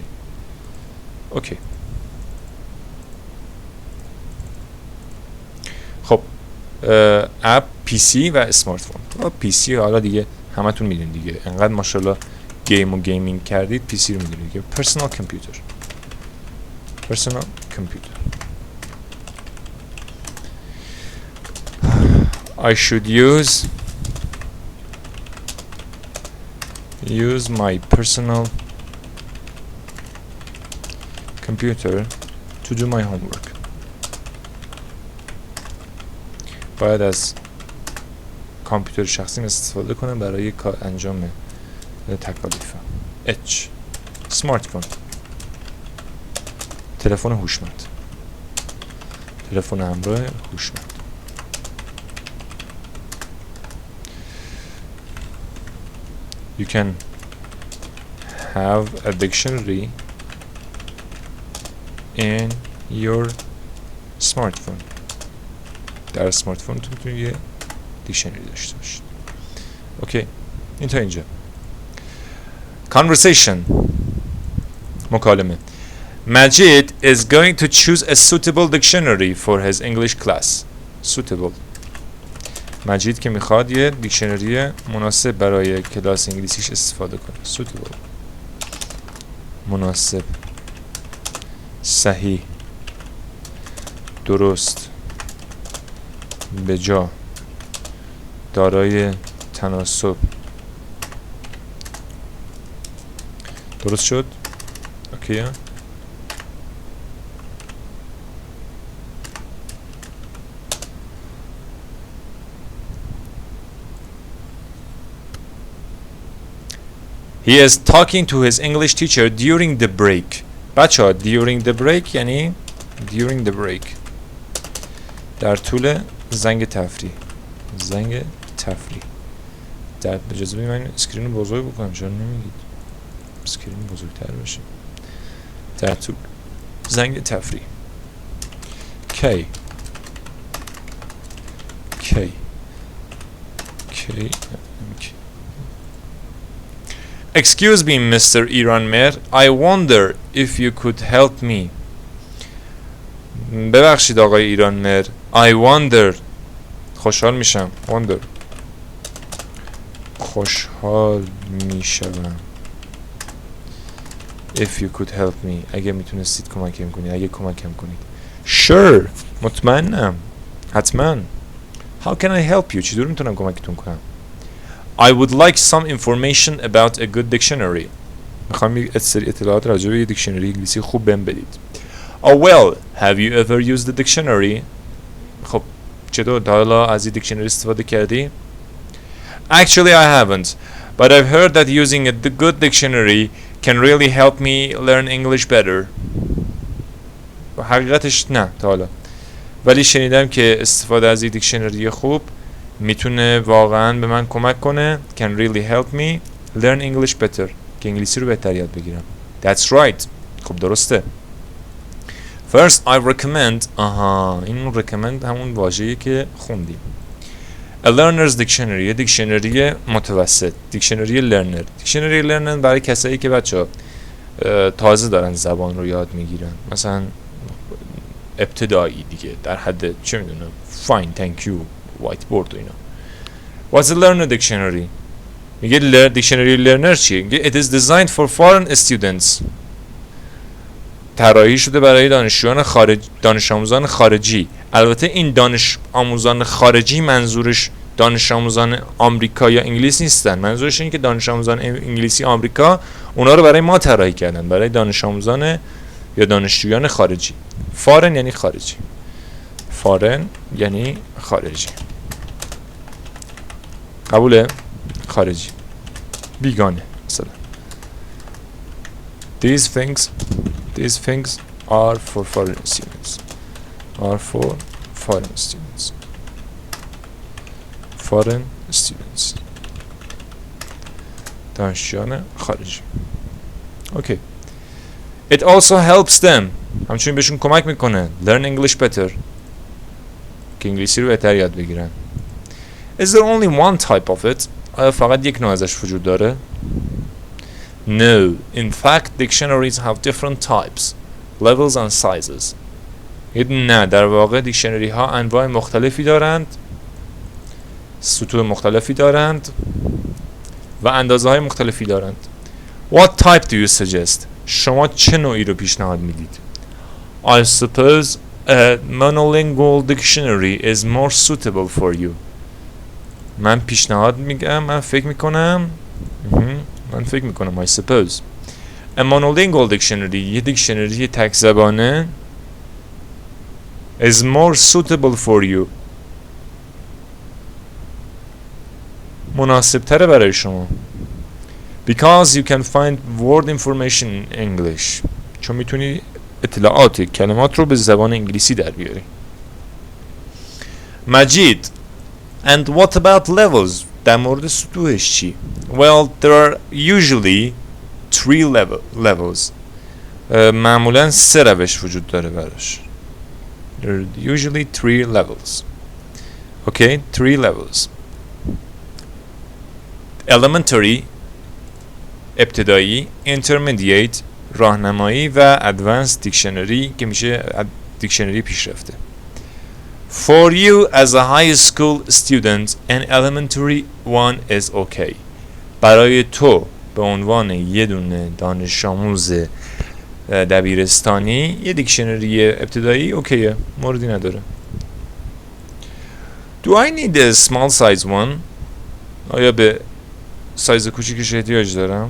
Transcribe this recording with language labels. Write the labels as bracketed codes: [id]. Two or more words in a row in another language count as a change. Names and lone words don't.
[fa] اوکی. خب اپ پی سی و اسمارت فون. پی سی حالا دیگه همتون میدونید دیگه، انقدر ماشاءالله گیم و گیمینگ کردید پی سی رو میدونید دیگه. [en] personal computer. I should use use my personal computer to do my homework. [fa] باید از کامپیوتر شخصیم استفاده کنم برای انجام تکالیفم. H smartphone، تلفن هوشمند، تلفن همراه هوشمند. [en] You can have a dictionary in your smartphone. [fa] در سمارتفونتون میتونید یه دیکشنری داشته باشید. اوکی، این تا اینجا. Conversation، مکالمه. [en] Majid is going to choose a suitable dictionary for his English class. Suitable. [fa] مجید که میخواد یه دیکشنری مناسب برای کلاس انگلیسیش استفاده کنه. Suitable، مناسب، صحیح، درست، بجا، دارای تناسب. درست شد؟ اوکی. [en] He is talking to his English teacher during the break. [fa] بچه‌ها [en] during the break [fa] یعنی [en] during the break، [fa] در طول زنگ تفریح. زنگ تفریح. در اجازه بدید من اسکرین رو بزرگ بکنم. چرا نمیگید اسکرین بزرگتر بشه؟ در طول زنگ تفریح. [en] K K K Excuse me, Mr. Iranmer. I wonder if you could help me. [fa] ببخشید آقای ایرانمر. [en] I wonder، [fa] خوشحال میشم. wonder، خوشحال میشم. [en] If you could help me، [fa] اگه میتونستید کمکم کنید، اگه کمکم کنید. Sure، مطمئنم، حتما. [en] How can I help you؟ [fa] چطور میتونم کمکتون کنم؟ [en] I would like some information about a good dictionary. [fa] میخوام یک سری اطلاعات راجع به یه دیکشنری انگلیسی خوب بهم بدید. [en] Oh well, have you ever used the dictionary؟ [fa] خب چطور تا حالا از این دیکشنری استفاده کردی؟ [en] Actually I haven't, but I've heard that using a good dictionary can really help me learn English better. [fa] حقیقتش نه تا حالا، ولی شنیدم که استفاده از این دیکشنری خوب میتونه واقعا به من کمک کنه. [en] Can really help me learn English better، [fa] که انگلیسی رو بهتر یاد بگیرم. [en] That's right. [fa] خب درسته. [en] First I recommend، [fa] این recommend همون واژه‌ای که خوندیم. [en] A learner's dictionary، [fa] یه دیکشنری متوسط، [en] dictionary learner. dictionary learner [fa] برای کسایی که بچه‌ها تازه دارن زبان رو یاد میگیرن، مثلا ابتدایی دیگه، در حد چه میدونم [en] fine thank you white board [fa] و اینا. [en] What's a learner dictionary؟ [fa] میگه دیکشنری لرنر چیه؟ [en] میگه it is designed for foreign students، [fa] طراحی شده برای دانش آموزان خارجی. البته این دانش آموزان خارجی منظورش دانش آموزان آمریکا یا انگلیس نیستن، منظورش اینه که دانش آموزان انگلیسی آمریکا اونا رو برای ما طراحی کردن، برای دانش آموزان یا دانشجویان خارجی. فارن یعنی خارجی، فارن یعنی خارجی. قبوله؟ خارجی، بیگانه مثلا. [en] These things are for foreign students. Are for foreign students. Foreign students. [fa] دانشجویان خارجی. [en] Okay. It also helps them. [fa] همچنین بهشون کمک میکنه. [en] Learn English better. [fa] که انگلیسی رو بهتر یاد بگیرن. [en] Is there only one type of it? [fa] آیا فقط یک نوع ازش وجود داره؟ [en] No. In fact, dictionaries have different types, levels and sizes. [fa] نه، در واقع دیکشنری ها انواع مختلفی دارند، سطوح مختلفی دارند و اندازه های مختلفی دارند. [en] What type do you suggest؟ [fa] شما چه نوعی رو پیشنهاد میدید؟ [en] I suppose a monolingual dictionary is more suitable for you. [fa] من پیشنهاد میگم، من فکر میکنم من فکر میکنم [en] I suppose. A monolingual dictionary [fa] یه دیکشنری تک زبانه [en] is more suitable for you [fa] مناسب تره برای شما [en] because you can find word information in English [fa] چون میتونی اطلاعات کلمات رو به زبان انگلیسی در بیاری. [en] مجید and what about levels [fa] در مورد سطوحش چی؟ [en] Well there are usually 3 levels [fa] معمولا 3 روش وجود داره براش. [en] There are usually 3 levels. Okay, 3 levels. [fa] Elementary ابتدایی، intermediate راهنمایی و [en] advanced dictionary [fa] که میشه دیکشنری پیشرفته. [en] For you as a high school student an elementary one is okay. [fa] برای تو به عنوان یه دونه دانش آموز دبیرستانی یه دیکشنری ابتدایی اوکیه، موردی نداره. [en] Do I need a small size one? [fa] آیا به سایز کوچیکش احتیاج دارم؟